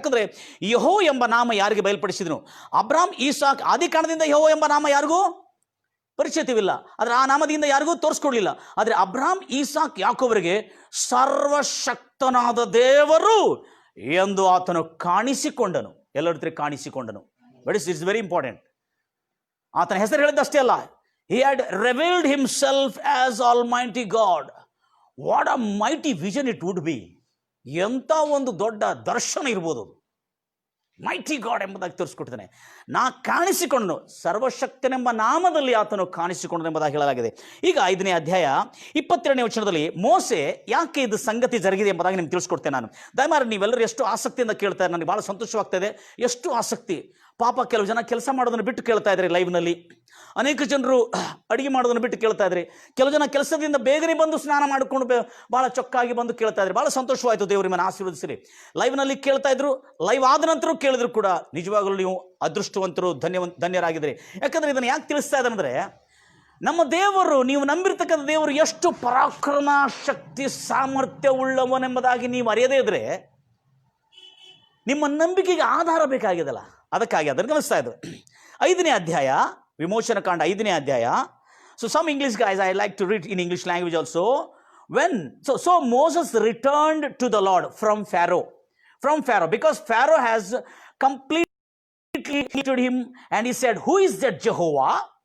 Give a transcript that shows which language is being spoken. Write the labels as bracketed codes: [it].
[kn] ಯಾಕಂದ್ರೆ ಯೆಹೋ ಎಂಬ ನಾಮ ಯಾರಿಗೆ ಬಯಲ್ಪಡಿಸಿದನು? ಅಬ್ರಾಮ್, ಈಸಾಕ್, ಆದಿ ಕಾಂಡದಿಂದ ಯೆಹೋ ಎಂಬ ನಾಮ ಯಾರಿಗೂ ಪರಿಚಿತವಿಲ್ಲ. ಆದರೆ ಆ ನಾಮದಿಂದ ಯಾರಿಗೂ ತೋರಿಸ್ಕೊಡ್ಲಿಲ್ಲ. ಆದರೆ ಅಬ್ರಾಮ್, ಈಸಾಕ್, ಯಾಕೋಬರಿಗೆ ಸರ್ವಶಕ್ತನಾದ ದೇವರು ಎಂದು ಆತನು ಕಾಣಿಸಿಕೊಂಡನು. ಎಲ್ಲರ ಕಾಣಿಸಿಕೊಂಡನು. [en] But it's very important. [kn] ಆತನ ಹೆಸರು ಹೇಳಿದ್ದಷ್ಟೇ ಅಲ್ಲ, [en] he had revealed himself as Almighty God. What a mighty vision it would be. [kn] ಎಂಥ ಒಂದು ದೊಡ್ಡ ದರ್ಶನ ಇರ್ಬೋದು. [en] mighty God [kn] ಎಂಬುದಾಗಿ ತೋರಿಸ್ಕೊಡ್ತಾನೆ. ನಾ ಕಾಣಿಸಿಕೊಂಡನು, ಸರ್ವಶಕ್ತನೆಂಬ ನಾಮದಲ್ಲಿ ಆತನು ಕಾಣಿಸಿಕೊಂಡನು ಎಂಬುದಾಗಿ ಹೇಳಲಾಗಿದೆ. ಈಗ 5ನೇ ಅಧ್ಯಾಯ 22ನೇ ವಚನದಲ್ಲಿ ಮೋಸೆ ಯಾಕೆ ಇದು ಸಂಗತಿ ಜರುಗಿದೆ ಎಂಬುದಾಗಿ ನಿಮ್ಗೆ ತಿಳಿಸ್ಕೊಡ್ತೇನೆ ನಾನು. ದಯಮಾಡಿ ನೀವೆಲ್ಲರೂ ಎಷ್ಟು ಆಸಕ್ತಿಯಿಂದ ಕೇಳ್ತಾರೆ, ನನಗೆ ಭಾಳ ಸಂತೋಷವಾಗ್ತಾ ಇದೆ. ಎಷ್ಟು ಆಸಕ್ತಿ. ಪಾಪ ಕೆಲವು ಜನ ಕೆಲಸ ಮಾಡೋದನ್ನು ಬಿಟ್ಟು ಕೇಳ್ತಾ ಇದ್ರಿ ಲೈವ್ನಲ್ಲಿ. ಅನೇಕ ಜನರು ಅಡುಗೆ ಮಾಡೋದನ್ನು ಬಿಟ್ಟು ಕೇಳ್ತಾ ಇದ್ರಿ. ಕೆಲವು ಜನ ಕೆಲಸದಿಂದ ಬೇಗನೆ ಬಂದು ಸ್ನಾನ ಮಾಡಿಕೊಂಡು ಭಾಳ ಚೊಕ್ಕಾಗಿ ಬಂದು ಕೇಳ್ತಾ ಇದ್ರಿ. ಭಾಳ ಸಂತೋಷವಾಯಿತು. ದೇವರು ನಿಮ್ಮನ್ನು ಆಶೀರ್ವದಿಸಿರಿ. ಲೈವ್ನಲ್ಲಿ ಕೇಳ್ತಾ ಇದ್ರು, ಲೈವ್ ಆದ ನಂತರ ಕೇಳಿದ್ರು ಕೂಡ ನಿಜವಾಗಲೂ ನೀವು ಅದೃಷ್ಟವಂತರು, ಧನ್ಯರಾಗಿದ್ರಿ. ಯಾಕಂದರೆ ಇದನ್ನು ಯಾಕೆ ತಿಳಿಸ್ತಾ ಇದ್ದಾನಂದರೆ, ನಮ್ಮ ದೇವರು, ನೀವು ನಂಬಿರ್ತಕ್ಕಂಥ ದೇವರು ಎಷ್ಟು ಪರಾಕ್ರಮ, ಶಕ್ತಿ, ಸಾಮರ್ಥ್ಯ ಉಳ್ಳವನೆಂಬುದಾಗಿ ನೀವು ಅರಿಯದೇ ಇದ್ರೆ ನಿಮ್ಮ ನಂಬಿಕೆಗೆ ಆಧಾರ ಬೇಕಾಗಿದೆಲ್ಲ. ಅದಕ್ಕಾಗಿ ಅದನ್ನು ಗಮನಿಸ್ತಾ ಇದ್ರು. 5ನೇ ಅಧ್ಯಾಯ ವಿಮೋಚನ ಕಾಂಡ 5ನೇ ಅಧ್ಯಾಯ. [en] So some English guys, I like to read in English language also. So Moses returned to the Lord from Pharaoh, because Pharaoh has completely hated him, and he said, who is that Jehovah?